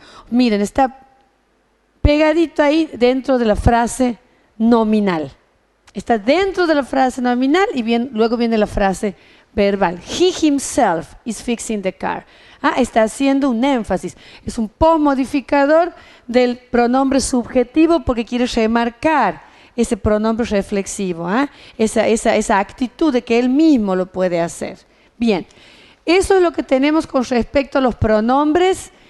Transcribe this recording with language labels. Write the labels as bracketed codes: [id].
[es] Miren, está pegadito ahí dentro de la frase nominal. Está dentro de la frase nominal y luego viene la frase verbal. [en] He himself is fixing the car. [es] Está haciendo un énfasis. Es un postmodificador del pronombre subjetivo porque quiere remarcar ese pronombre reflexivo. Esa actitud de que él mismo lo puede hacer. Bien, eso es lo que tenemos con respecto a los pronombres.